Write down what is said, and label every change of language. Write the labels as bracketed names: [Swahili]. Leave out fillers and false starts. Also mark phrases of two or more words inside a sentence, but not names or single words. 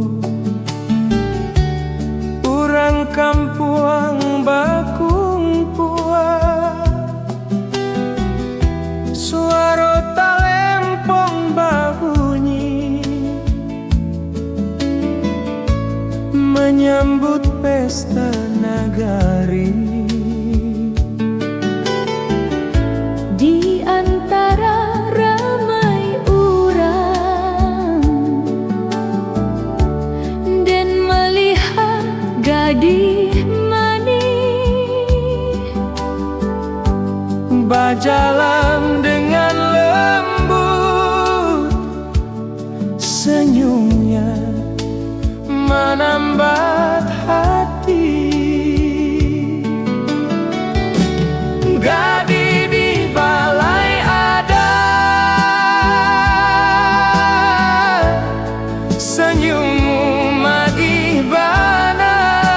[Minangkabau] urang kampuang bakumpua, suara talempong babunyi menyambut pesta nagari. [Indonesian] di antara ramai orang dan melihat gadis manis berjalan dengan lembut, senyumnya menambat hati. [Minangkabau] Gadis di balai adat, senyummu magih bana,